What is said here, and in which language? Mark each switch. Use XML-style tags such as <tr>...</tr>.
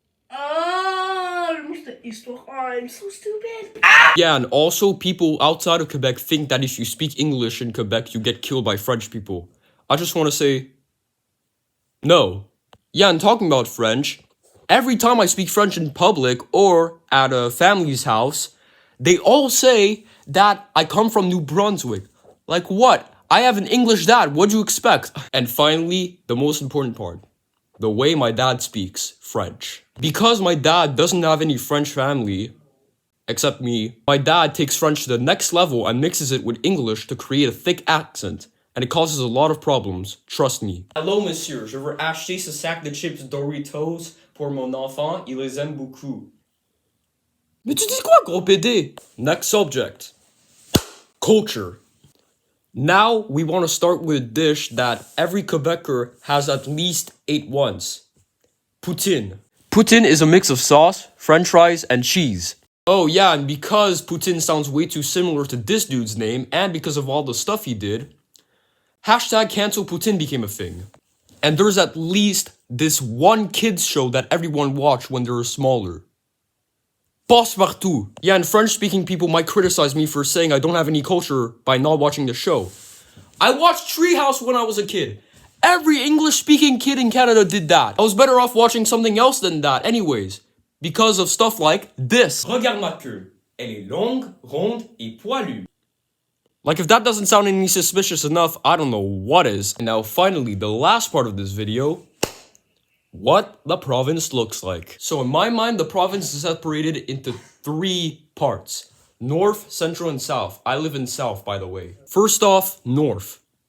<fr>Oh, le mot c'était histoire.</fr> <en>Oh, I'm so stupid. Yeah, and also people outside of Quebec think that if you speak English in Quebec, you get killed by French people. I just want to say, no. Yeah, and talking about French, every time I speak French in public or at a family's house, they all say that I come from New Brunswick. Like what? I have an English dad, what'd you expect? And finally, the most important part. The way my dad speaks French. Because my dad doesn't have any French family, except me, my dad takes French to the next level and mixes it with English to create a thick accent. And it causes a lot of problems, trust me.</en> <fr>Hello monsieur, je veux acheter ce sac de chips Doritos pour mon enfant, il les aime beaucoup. Mais tu dis quoi, gros PD?</fr> <en>Next subject. Culture. Now we want to start with a dish that every Quebecer has at least ate once. Poutine. Poutine is a mix of sauce, french fries, and cheese. Oh yeah, and because Poutine sounds way too similar to this dude's name, and because of all the stuff he did, hashtag cancel Poutine became a thing. And there's at least this one kids show that everyone watched when they were smaller. Passe-partout. Yeah, and French-speaking people might criticize me for saying I don't have any culture by not watching the show. I watched Treehouse when I was a kid. Every English-speaking kid in Canada did that. I was better off watching something else than that anyways. Because of stuff like this.</en> <fr>Regarde ma queue. Elle est longue, ronde et poilue.</fr> <en>Like if that doesn't sound any suspicious enough, I don't know what is. And now finally, the last part of this video. What the province looks like. So in my mind, the province is separated into three parts. North, Central, and South. I live in South, by the way. First off, North.</en>